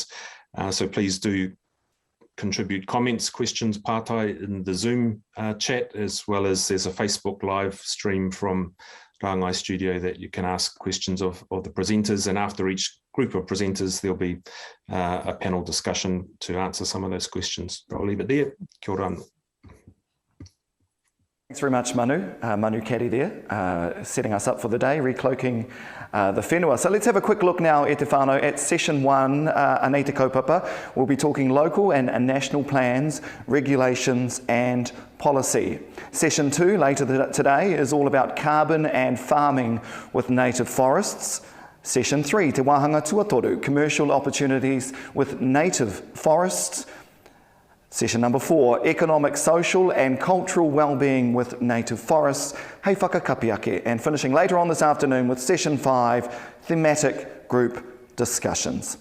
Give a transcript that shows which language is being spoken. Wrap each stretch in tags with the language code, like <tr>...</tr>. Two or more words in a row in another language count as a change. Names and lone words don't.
<en>So please do contribute comments, questions, pātai, in the Zoom chat, as well as there's a Facebook live stream from Rangai Studio that you can ask questions of the presenters, and after each group of presenters there'll be a panel discussion to answer some of those questions. I'll leave it there.</en> <mi>Kia ora.</mi> <en>Thanks very much, Manu. Manu Keri there, setting us up for the day, recloaking the whenua. So let's have a quick look now,</en> <mi>e te whānau,</mi> <en>at session 1,</en> <mi>Anei te kaupapa.</mi> <en>We'll be talking local and national plans, regulations and policy. Session 2, later today, is all about carbon and farming with native forests. Session 3,</en> <mi>te wāhanga tuatoru,</mi> <en>commercial opportunities with native forests. Session number 4, economic, social and cultural well-being with native forests,</en> <mi>hei whakakapiake,</mi> <en>and finishing later on this afternoon with session 5, thematic group discussions.</en>